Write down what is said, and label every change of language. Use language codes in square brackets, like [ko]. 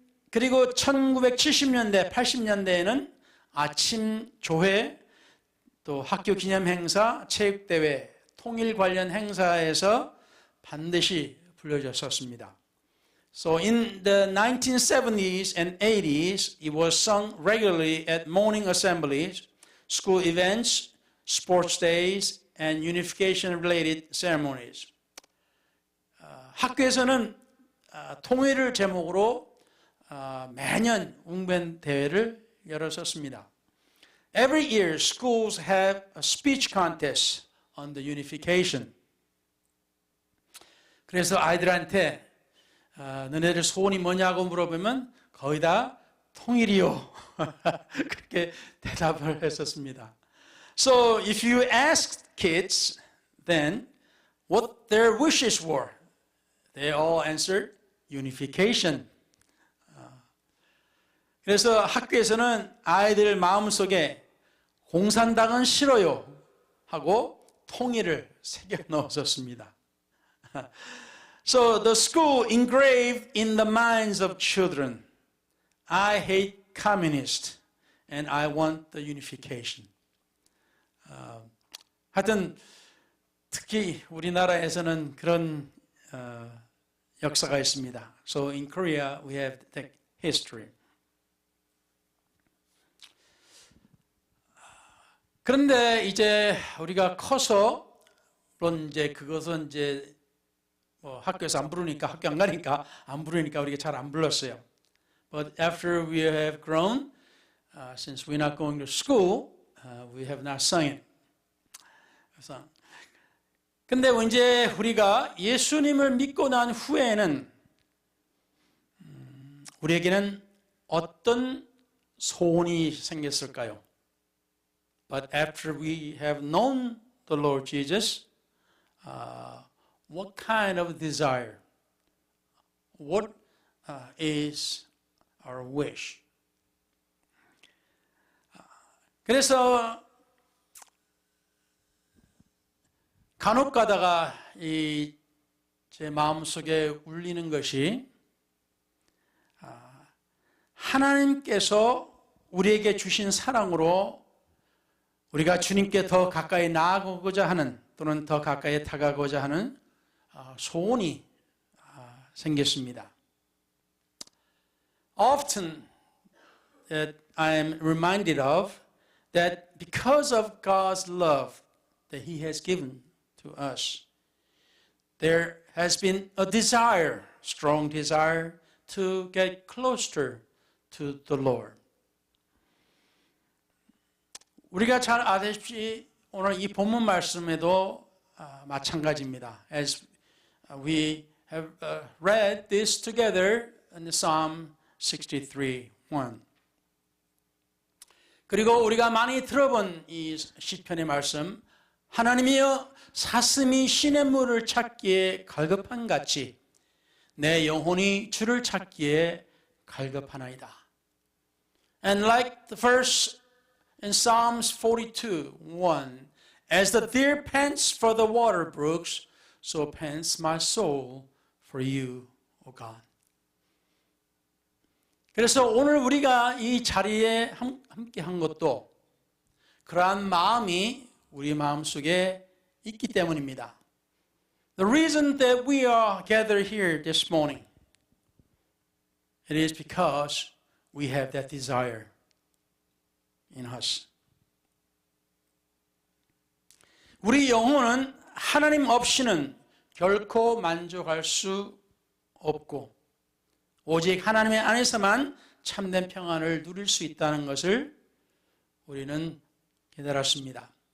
[ko] 그리고 1970년대, 80년대에는 아침 조회, 또 학교 기념 행사, 체육대회, 통일 관련 행사에서 반드시 불려졌었습니다. [en] So in the 1970s and 80s, it was sung regularly at morning assemblies, school events, sports days, and unification-related ceremonies. [ko] 학교에서는 통일을 제목으로 매년 웅변 대회를 열었었습니다. [en] Every year, schools have a speech contest on the unification. [ko] 그래서 아이들한테 너네들 소원이 뭐냐고 물어보면 거의 다 통일이요. 그렇게 대답을 했었습니다. [en] So if you asked kids then what their wishes were, they all answered unification. [ko] 그래서 학교에서는 아이들 마음속에 공산당은 싫어요 하고 통일을 새겨 넣었었습니다. [en] So the school engraved in the minds of children, I hate communists and I want the unification. [ko] 하여튼 특히 우리나라에서는 그런 역사가 있습니다. [en] So in Korea we have that history. [ko] 그런데 이제 우리가 커서 물론 이제 그것은 이제 뭐 학교에서 안 부르니까 학교 안 가니까 안 부르니까 우리가 잘 안 불렀어요. [en] But after we have grown, since we're not going to school, we have not sung it. [ko] 그래서 근데 이제 우리가 예수님을 믿고 난 후에는 우리에게는 어떤 소원이 생겼을까요? [en] But after we have known the Lord Jesus, what kind of desire? What is our wish? [ko] 그래서 간혹 가다가 제 마음속에 울리는 것이 하나님께서 우리에게 주신 사랑으로 우리가 주님께 더 가까이 나아가고자 하는 또는 더 가까이 다가가고자 하는 소원이 생겼습니다. [en] Often that I am reminded of that because of God's love that He has given to us, there has been a desire, strong desire to get closer to the Lord. [ko] 우리가 잘 아시다시피 오늘 이 본문 말씀에도 마찬가지입니다. [en] As we have read this together in Psalm 63:1. [ko] 그리고 우리가 많이 들어본 이 시편의 말씀, 하나님이여 사슴이 시냇물을 찾기에 갈급한 같이 내 영혼이 주를 찾기에 갈급하나이다. [en] And like the verse in Psalms 42:1, as the deer pants for the water brooks, so pants my soul for you, O God. [ko] 그래서 오늘 우리가 이 자리에 함께 한 것도 그러한 마음이 우리 마음속에 있기 때문입니다. [en] The reason that we are gathered here this morning, it is because we have that desire in us. [ko] 우리 영혼은 하나님 없이는 결코 만족할 수 없고 오직 하나님의 안에서만 참된 평안을 누릴 수 있다는 것을 우리는 깨달았습니다.